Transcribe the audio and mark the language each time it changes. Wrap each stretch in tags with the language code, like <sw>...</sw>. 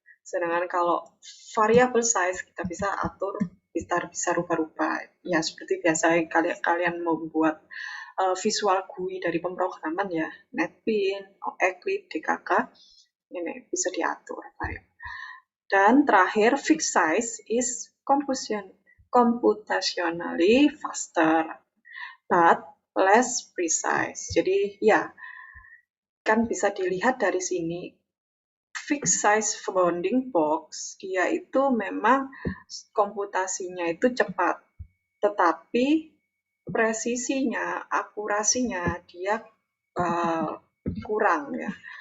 <id>Sedangkan kalau variable size kita bisa atur, bisa rubah-rubah. Ya seperti biasa kalian membuat visual GUI dari pemrograman ya, NetBeans, Eclipse, DKK, ini bisa diatur.</id> <en>Dan terakhir, fixed size is computationally faster but less precise.</en> <id>Jadi ya, kan bisa dilihat dari sini, fixed size bounding box, dia itu memang komputasinya itu cepat, tetapi presisinya, akurasinya dia kurang ya.</id>